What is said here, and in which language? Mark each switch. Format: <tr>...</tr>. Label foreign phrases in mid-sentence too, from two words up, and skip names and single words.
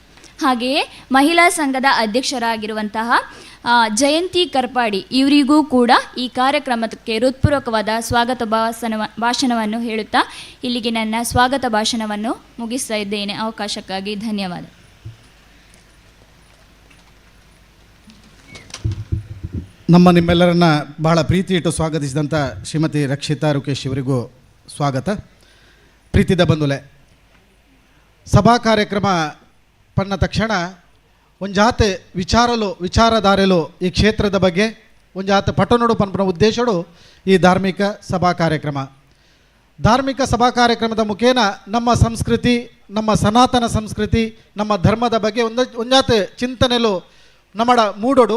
<kn>ಹಾಗೆಯೇ ಮಹಿಳಾ ಸಂಘದ ಅಧ್ಯಕ್ಷರಾಗಿರುವಂತಹ ಜಯಂತಿ ಕರ್ಪಾಡಿ ಇವರಿಗೂ ಕೂಡ ಈ ಕಾರ್ಯಕ್ರಮಕ್ಕೆ ಹೃತ್ಪೂರ್ವಕವಾದ ಸ್ವಾಗತ ಭಾಷಣವನ್ನು ಹೇಳುತ್ತಾ ಇಲ್ಲಿಗೆ ನನ್ನ ಸ್ವಾಗತ ಭಾಷಣವನ್ನು ಮುಗಿಸ್ತಾ ಇದ್ದೇನೆ. ಅವಕಾಶಕ್ಕಾಗಿ ಧನ್ಯವಾದ. ನಿಮ್ಮೆಲ್ಲರನ್ನ ಬಹಳ ಪ್ರೀತಿ ಇಟ್ಟು ಸ್ವಾಗತಿಸಿದಂಥ ಶ್ರೀಮತಿ ರಕ್ಷಿತಾ ರುಕೇಶ್ ಇವರಿಗೂ ಸ್ವಾಗತ.</kn> <tcy>ಪ್ರೀತಿದ ಬಂಧುಲೆ, ಸಭಾ ಕಾರ್ಯಕ್ರಮ ಪನ್ನ ತಕ್ಷಣ ಒಂಜಾತೆ ವಿಚಾರಧಾರೆಲು ಈ ಕ್ಷೇತ್ರದ ಬಗ್ಗೆ ಒಂಜಾತೆ ಪಟನೋಡು ಪನ್ಪನ ಉದ್ದೇಶಡು ಈ ಧಾರ್ಮಿಕ ಸಭಾ ಕಾರ್ಯಕ್ರಮದ ಮುಖೇನ ನಮ್ಮ ಸಂಸ್ಕೃತಿ, ನಮ್ಮ ಸನಾತನ ಸಂಸ್ಕೃತಿ, ನಮ್ಮ ಧರ್ಮದ ಬಗ್ಗೆ ಒಂಜಾತೆ ಚಿಂತನೆಲು ನಮ್ಮಡ ಮೂಡೋಡು.</tcy>